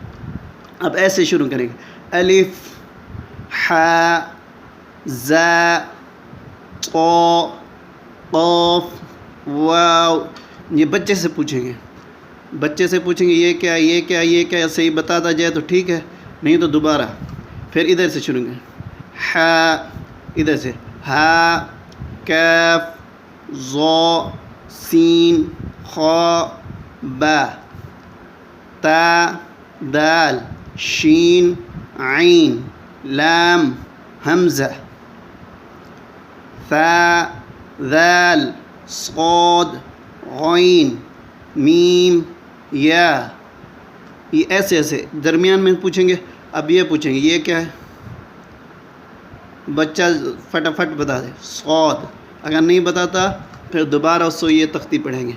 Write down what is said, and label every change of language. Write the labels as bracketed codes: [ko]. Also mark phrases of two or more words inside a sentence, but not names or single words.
[ur] اب ایسے شروع کریں گے، الف، حا، زا، طا، قاف، واو، یہ بچے سے پوچھیں گے، بچے سے پوچھیں گے یہ کیا، یہ کیا، یہ کیا، صحیح بتاتا جائے تو ٹھیک ہے، نہیں تو دوبارہ۔ پھر ادھر سے شروع کریں، حا، ادھر سے ہا، کیف، ضا، سین، خا، با، تا، دال، شین، عین، لام، حمزہ، ثا، ذال، صاد، غین، میم، یا، یہ ایسے ایسے درمیان میں پوچھیں گے۔ اب یہ پوچھیں گے یہ کیا ہے، بچہ فٹافٹ بتا دے، صاد، اگر نہیں بتاتا پھر دوبارہ اس کو یہ تختی پڑھیں گے۔